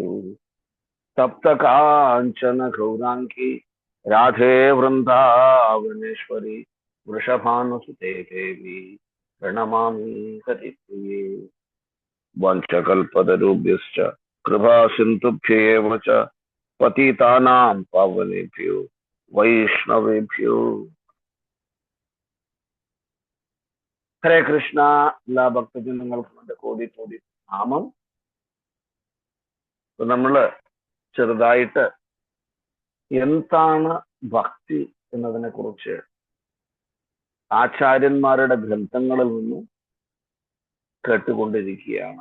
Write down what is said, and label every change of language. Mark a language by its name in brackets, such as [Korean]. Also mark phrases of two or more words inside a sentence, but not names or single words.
[Sanskrit] तप्त कांचन गौरांगी राधे वृंदावनेश्वरी वृषभानुसुते देवी प्रणमामि हरिप्रिये। वंशकल्पतरुभ्यश्च कृपा सिन्धुभ्येव च पतितानां पावनेभ्यो वैष्णवेभ्यो। ഹരേ കൃഷ്ണ. [Malayalam] എല്ലാ ഭക്തജനങ്ങൾക്കും എൻ്റെ കോടി നാമം. നമ്മള് ചെറുതായിട്ട് എന്താണ് ഭക്തി എന്നതിനെ കുറിച്ച് ആചാര്യന്മാരുടെ ഗ്രന്ഥങ്ങളിൽ നിന്നും കേട്ടുകൊണ്ടിരിക്കുകയാണ്.